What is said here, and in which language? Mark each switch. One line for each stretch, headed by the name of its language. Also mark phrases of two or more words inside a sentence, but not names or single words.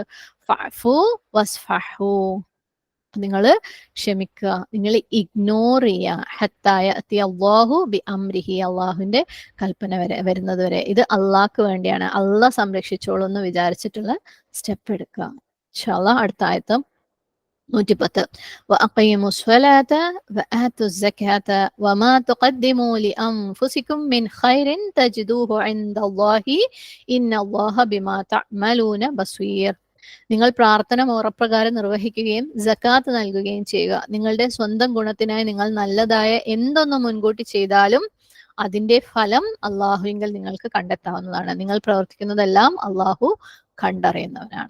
Arabic: فاعفوا واصفحوا,
Malayalam: നിങ്ങൾ ക്ഷമിക്കുക, നിങ്ങൾ ഇഗ്നോർ ചെയ്യുക.
Arabic: حتى يأتي الله بأمره,
Malayalam: അള്ളാഹുവിന്റെ കൽപ്പന വരുന്നത് വരെ. ഇത് അള്ളാഹ്ക്ക് വേണ്ടിയാണ്, അള്ളാഹ് സംരക്ഷിച്ചോളൂ എന്ന് വിചാരിച്ചിട്ടുള്ള സ്റ്റെപ്പ് എടുക്കുക.
Arabic: إن شاء الله
Malayalam: അടുത്ത ആയത്ത് 110.
Arabic: وأقيموا الصلاة وآتوا الزكاة وما تقدموا لأنفسكم من خير تجدوه عند الله إن الله بما تعملون بصير.
Malayalam: നിങ്ങൾ പ്രാർത്ഥന മുറപ്രകാരം നിർവഹിക്കുകയും സക്കാത്ത് നൽകുകയും ചെയ്യുക. നിങ്ങളുടെ സ്വന്തം ഗുണത്തിനായി നിങ്ങൾ നല്ലതായ എന്തൊന്ന് മുൻകൂട്ടി ചെയ്താലും അതിന്റെ ഫലം അള്ളാഹുവിങ്കൽ നിങ്ങൾക്ക് കണ്ടെത്താവുന്നതാണ്. നിങ്ങൾ പ്രവർത്തിക്കുന്നതെല്ലാം അള്ളാഹു കണ്ടറിയുന്നവനാണ്.